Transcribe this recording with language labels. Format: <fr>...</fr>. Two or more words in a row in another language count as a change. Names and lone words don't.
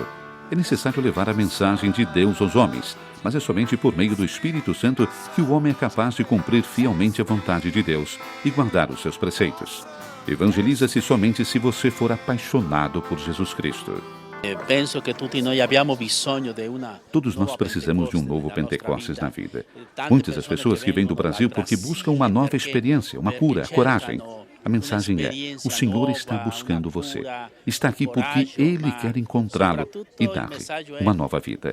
<pt>É necessário levar a mensagem de Deus aos homens, mas é somente por meio do Espírito Santo que o homem é capaz de cumprir fielmente a vontade de Deus e guardar os seus preceitos. Evangeliza-se somente se você for apaixonado por Jesus Cristo.</pt> <it>Penso que tutti noi abbiamo bisogno</it> <pt>de uma. Todos nós precisamos de um novo Pentecostes na vida. Muitas das pessoas que vêm do Brasil porque buscam uma nova experiência, uma cura, coragem. A mensagem é: o Senhor está buscando você. Está aqui porque Ele quer encontrá-lo e dar-lhe uma nova vida.</pt>